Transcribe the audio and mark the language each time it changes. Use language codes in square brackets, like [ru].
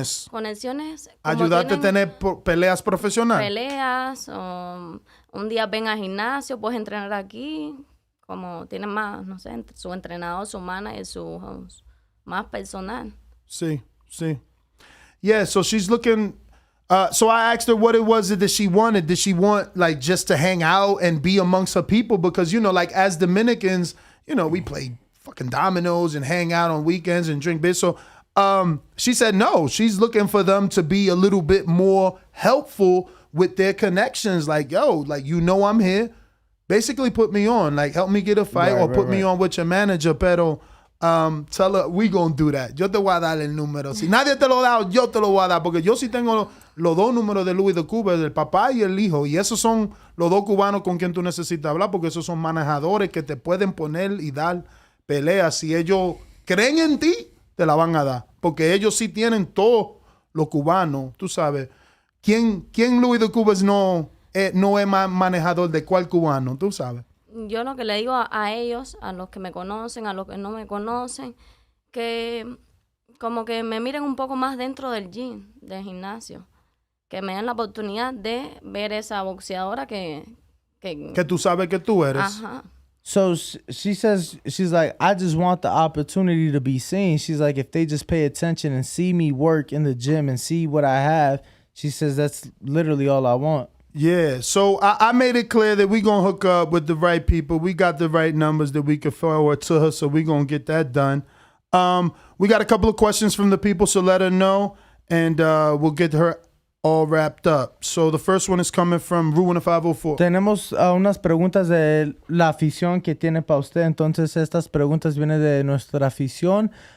[es] Conexiones. Ayudarte a tener peleas profesionales. Peleas, o un día ven al gimnasio, puedes entrenar aquí, como tienen más, no sé, su entrenador, su manager, su más personal. [en] Sí. Yeah, so she's looking... so I asked her what it was that she wanted. Did she want, like, just to hang out and be amongst her people? Because, like, as Dominicans, we play fucking dominoes and hang out on weekends and drink beer. So she said no. She's looking for them to be a little bit more helpful with their connections. Like, yo, like, I'm here. Basically put me on. Like, help me get a fight or put me on with your manager. Pero tell her we gonna do that. [es] Yo te voy a dar el número. Si nadie te lo da, yo te lo voy a dar. Porque yo sí tengo los dos números de Luis de Cuba, el papá y el hijo. Y esos son los dos cubanos con quien tú necesitas hablar, porque esos son manejadores que te pueden poner y dar peleas. Si ellos creen en ti, te la van a dar. Porque ellos sí tienen todos los cubanos. Tú sabes. ¿Quién Luis de Cuba no es más manejador de cuál cubano? Tú sabes. Yo lo que le digo a ellos, a los que me conocen, a los que no me conocen, que como que me miren un poco más dentro del gym, del gimnasio. Que me den la oportunidad de ver esa boxeadora que tú sabes que tú eres. Ajá. [en] So she says, she's like, I just want the opportunity to be seen. She's like, if they just pay attention and see me work in the gym and see what I have, she says that's literally all I want. Yeah, so I made it clear that we going to hook up with the right people. We got the right numbers that we could forward to her, so we going to get that done. We got a couple of questions from the people, so let her know, and we'll get her all wrapped up. So the first one is coming from Ruin 504. [es] Tenemos unas preguntas de la afición que tiene para usted. Entonces, estas preguntas vienen de nuestra afición.